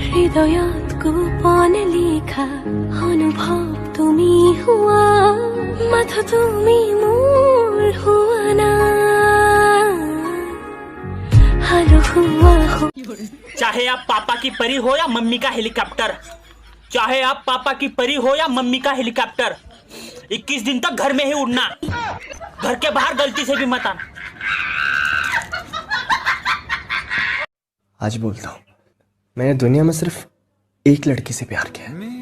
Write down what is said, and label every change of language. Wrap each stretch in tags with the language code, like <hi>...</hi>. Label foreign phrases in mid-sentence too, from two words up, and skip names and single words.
<as>হৃদয়ত গোপন লিখা অনুভৱ তুমি হোৱা মাথো তুমি মোৰ হোৱা না হালো হোৱা</as> <hi>चाहे आप पापा की परी हो या मम्मी का हेलीकॉप्टर चाहे आप पापा की परी हो या मम्मी का हेलीकॉप्टर 21 दिन तक घर में ही उड़ना घर के बाहर गलती से भी मत आना आज बोलता हूँ मैंने दुनिया में सिर्फ एक लड़की से प्यार किया</hi>